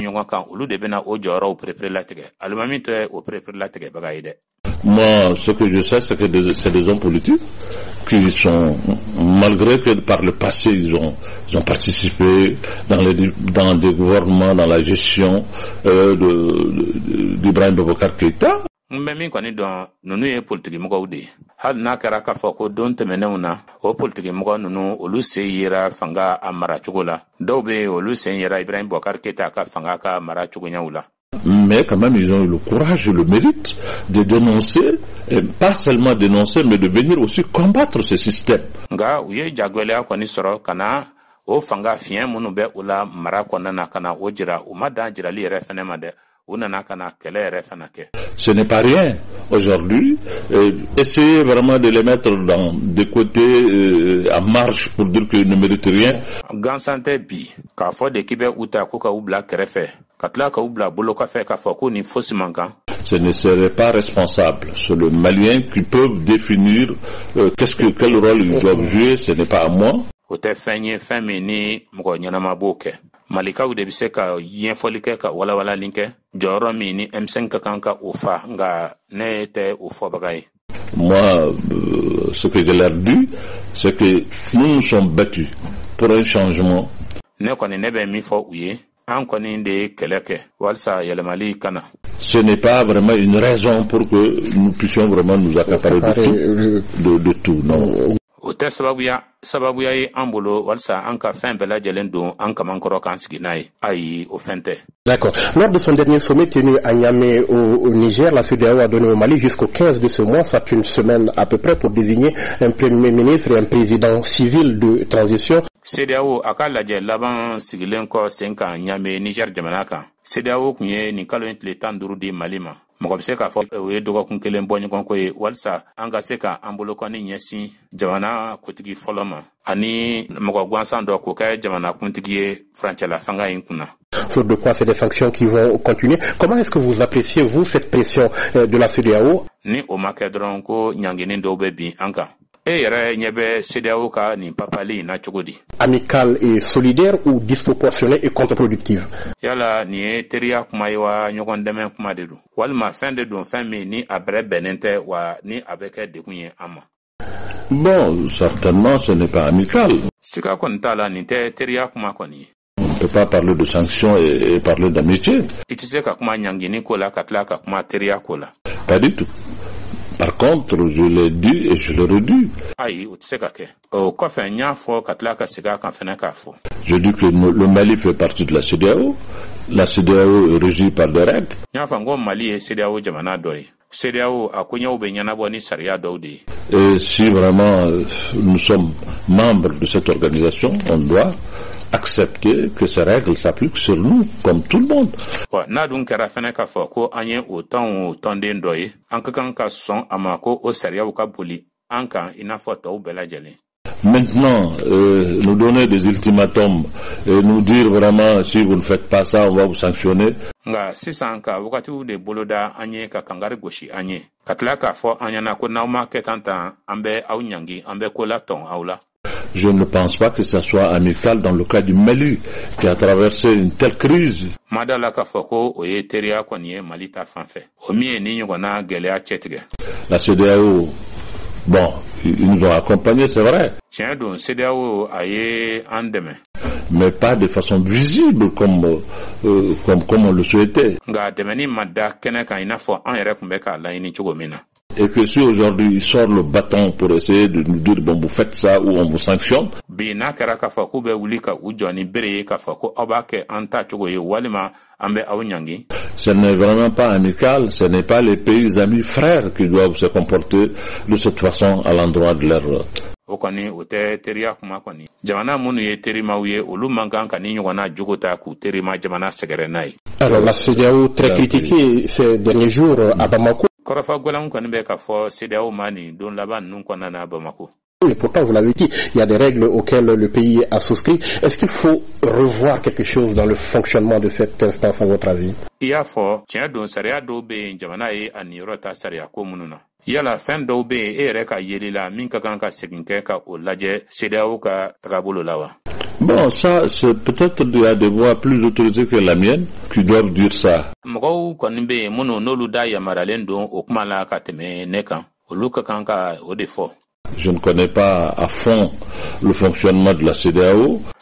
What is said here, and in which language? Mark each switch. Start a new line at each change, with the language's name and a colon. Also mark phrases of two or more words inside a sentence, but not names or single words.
Bambara: ɲɔgɔn kan olu de bɛna o jɔyɔrɔw perepere latigɛ alimami tɛ o perepere latigɛ baga ye dɛ.
French: Moi, ce que je sais, c'est que c'est des hommes politiques qui sont, malgré que par le passé, ils ont participé dans des gouvernements, dans la gestion d'Ibrahim Boubacar Keïta.
Bambara: Mbe min kɔni dɔn nunu ye politiki mɔgɔw de ye hali n'a kɛra k'a fɔ ko don tɛmɛnenw na o politiki mɔgɔ nunu olu sen yera fanga a mara cogo la dɔw bɛ olu sen yera Ibrahim Boubacar Keïta ka fanga ka mara cogoɲaw la.
French: Mais quand même, ils ont eu le courage et le mérite de dénoncer, et pas seulement dénoncer, mais de venir aussi combattre ce système.
Bambara: Nga u ye jagwɛlɛya kɔni sɔrɔ ka na o fanga fiɲɛ minnu bɛ u la mara kɔnɔna na ka na o jira u ma dan jirali yɛrɛ fɛnɛ ma dɛ u nana ka na kɛlɛ yɛrɛ fɛnɛ kɛ.
French: Ce n'est pas rien aujourd'hui. Essayer vraiment de les mettre dans des côtés en marche pour dire qu'ils ne méritent rien.
Bambara: Gansan tɛ bi k'a fɔ de k'i bɛ u ta ko ka u bila kɛrɛfɛ ka tila ka u bila bolo kɔfɛ k'a fɔ ko ni fosi man kan.
French: Ce ne serait pas responsable. C'est le Malien qui peut définir quel rôle ils doivent jouer. Ce n'est pas à moi.
Bambara: O tɛ fɛn ye fɛn min ni mɔgɔ ɲɛnama b'o kɛ. Malikaw de bɛ se ka ɲɛfɔli kɛ ka walawalali kɛ jɔyɔrɔ min ni M5 ka kan ka o fa nka ne tɛ o fɔbaga ye.
French: Moi, ce que je leur dis, c'est que nous nous sommes battus pour un changement.
Bambara: Ne kɔni ne bɛ min fɔ u ye an kɔni de ye kɛlɛ kɛ walasa yɛlɛmali kana.
French: Ce n'est pas vraiment une raison pour que nous puissions vraiment nous accaparer de tout, non.
Bambara: O tɛ sababuya ye an bolo walasa an ka fɛn bɛɛ lajɛlen don an kaman kɔrɔ k'an sigi n'a ye ayi o fɛn tɛ.
French: D'accord. Lors de son dernier sommet tenu à Niamey au Niger, la CEDEAO a donné au Mali jusqu'au 15 de ce mois, soit une semaine à peu près, pour désigner un premier ministre et un président civil de transition.
Bambara: CEDEAO a ka lajɛ laban sigilen kɔ sen kan Niamey Niger jamana kan. CEDEAO kun ye nin kalo in tile 15 di Mali ma. Mɔgɔ bɛ se k'a fɔ o ye dɔgɔkun kelen bɔ ɲɔgɔn ko ye walasa an ka se ka an bolokɔni ɲɛsin jamana kuntigi fɔlɔ ma ani mɔgɔ gansan dɔ k'o kɛ jamana kuntigi ye furancɛla fanga in kunna.
French: Sur de quoi c'est des sanctions qui vont continuer. Comment est-ce que vous appréciez, vous, cette pression de la CEDEAO?
Bambara: Ni o ma kɛ dɔrɔn ko ɲangini dɔw bɛ bin an kan. E yɛrɛ ɲɛ bɛ CEDEAO ka nin papali na cogo di?
French: Amical et solidaire ou disproportionnée et contre-productive?
Bambara: Yala nin ye teriya kuma ye wa ɲɔgɔn dɛmɛ kuma de don walima fɛn de don fɛn min ni a bɛrɛ bɛnnen tɛ wa ni a bɛ kɛ degun ye an ma.
French: Bon, certainement ce n'est pas amical.
Bambara: Sika kɔni t'a la nin tɛ teriya kuma kɔni ye.
French: On ne peut pas parler de sanctions et parler d'amitié.
Bambara: I tɛ se ka kuma ɲangini ko la ka tila ka kuma teriya ko la.
French: Pas du tout. Par contre, je l'ai dit et je le redis.
Bambara: Ayi, o tɛ se ka kɛ. O kɔfɛ n y'a fɔ ka tila ka segin a kan fɛnɛ k'a fɔ.
French: Je dis que le Mali fait partie de la CEDEAO. La CEDEAO est régie par des règles.
Bambara: N y'a fɔ n ko Mali ye CEDEAO jamana dɔ ye. CEDEAO a koɲɛw bɛ ɲɛnabɔ ni sariya dɔw de ye.
French: Et si vraiment nous sommes membres de cette organisation, on doit accepter que ces règles s'appliquent sur nous, comme tout le monde.
Bambara: N'a dun kɛra fɛnɛ k'a fɔ ko an ye o tɔnden dɔ ye, an ka kan ka sɔn a ma ko o sariyaw ka boli an kan i n'a fɔ tɔw bɛɛ lajɛlen.
French: Maintenant, nous donner des ultimatums et nous dire vraiment si vous ne faites pas ça, on va vous sanctionner.
Bambara: Nga sisan ka wagatiw de boloda an ye ka kangari gosi an ye. Ka tila k'a fɔ an ɲɛna ko n'aw ma kɛ tan an bɛ aw ɲangi, an bɛ ko la tɔn aw la.
French: Je ne pense pas que ça soit amical dans le cas du Mali qui a traversé une telle crise.
Bambara: Madala k'a fɔ ko o ye teriya kɔni ye Mali ta fan fɛ. O min ye ni ɲɔgɔnna gɛlɛya cɛtigɛ.
French: La CEDEAO, bon, ils nous ont accompagnés, c'est vrai.
Bambara: Tiɲɛ don CEDEAO a ye an dɛmɛ.
French: Mais pas de façon visible comme on le souhaitait.
Bambara: Nga dɛmɛni ma da kɛnɛ kan i n'a fɔ an yɛrɛ tun bɛ k'a laɲini cogo min na.
French: Et que si aujourd'hui il sort le bâton pour essayer de nous dire bon vous faites ça ou on vous sanctionne.
Bambara: Bi n'a kɛra k'a fɔ k'u bɛ wuli ka u jɔ ni bere ye k'a fɔ ko aw b'a kɛ an ta cogo ye walima an bɛ aw ɲangi.
French: Ce n'est vraiment pas amical, ce n'est pas les pays amis frères qui doivent se comporter de cette façon à l'endroit de leur.
Bambara: O kɔni o tɛ teriya kuma kɔni. Jamana minnu ye terimaw ye olu man kan ka ni ɲɔgɔnna jogo ta k'u terima jamana sɛgɛrɛ n'a ye.
French: Alors la CEDEAO très critiquée ces derniers jours à Bamako.
Bambara: Kɔrɔfɔ gɔlɛn kɔni bɛ k'a fɔ CEDEAO ma nin don laban ninnu kɔnɔna na Bamako.
French: Et pourtant, vous l'avez dit, il y a des règles auxquelles le pays a souscrit. Est-ce qu'il faut revoir quelque chose dans le fonctionnement de cette instance, à votre avis?
Bambara: I y'a fɔ tiɲɛ don sariya dɔw bɛ yen jamana ye a niyɔrɔ ta sariya ko minnu na. Yala fɛn dɔw bɛ yen e yɛrɛ ka yeli la min ka kan ka segin kɛ ka o lajɛ CEDEAO ka tagabolo la wa?
French: Bon, ça, c'est peut-être il y a des voix plus autorisées que la mienne qui doivent dire ça. Je ne connais pas à fond le fonctionnement de la CEDEAO.